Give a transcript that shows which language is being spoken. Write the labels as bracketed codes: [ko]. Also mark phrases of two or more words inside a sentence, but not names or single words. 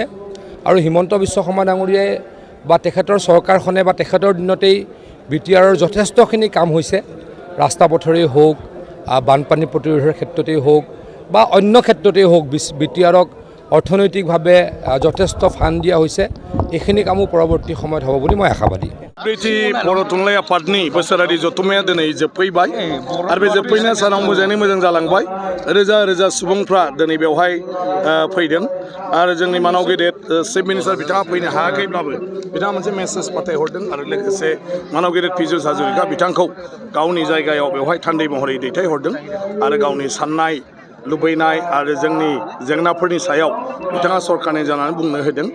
[as] আৰু হিমন্ত বিশ্ব শৰ্মা ডাঙৰীয়াই বা তেখেতৰ চৰকাৰখনে বা তেখেতৰ দিনতেই BTRৰ যথেষ্টখিনি কাম হৈছে। ৰাস্তা পথৰেই হওক, বানপানী প্ৰতিৰোধৰ ক্ষেত্ৰতেই হওক বা অন্য ক্ষেত্ৰতেই হওক, BTRক অৰ্থনৈতিকভাৱে যথেষ্ট ফাণ্ড দিয়া হৈছে। এইখিনি কামো পৰৱৰ্তী সময়ত হ'ব বুলি মই আশাবাদী। [brx] ब्रैथि बर' थुनलाइ आफादनि बोसोरारि जथुम्माया दिनै जोबफैबाय आरो बे जोबफैनाय सानाव मोजाङै मोजां जालांबाय। रोजा रोजा सुबुंफ्रा दिनै बेवहाय फैदों आरो जोंनि मानाव गेदेर [en] chief minister [brx] बिथाङा फैनो हायाखैब्लाबो बिथाङा मोनसे मेसेज फाथायहरदों आरो लोगोसे मानाव गेदेर पीयूष हाजरिका बिथांखौ गावनि जायगायाव बेवहाय थान्दै महरै दैथायहरदों आरो गावनि साननाय लुबैनाय आरो जोंनि जेंनाफोरनि सायाव बिथाङा सरकारनि जानानै बुंनो होदों।